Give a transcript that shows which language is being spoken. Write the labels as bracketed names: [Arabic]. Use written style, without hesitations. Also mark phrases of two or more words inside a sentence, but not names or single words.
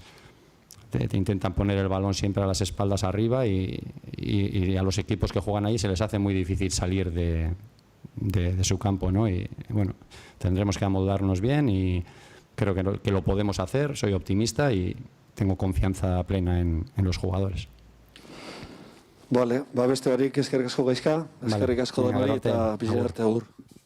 [Spanish] Te intentan poner el balón siempre a las espaldas arriba y a los equipos que juegan ahí se les hace muy difícil salir de su campo, ¿no? Y bueno, tendremos que amoldarnos bien y creo que lo podemos hacer, soy optimista y tengo confianza plena en los jugadores. Vale, [Basque] beste barik eskerrik asko Gaizka, eskerrik asko denoi eta pixka arte agur.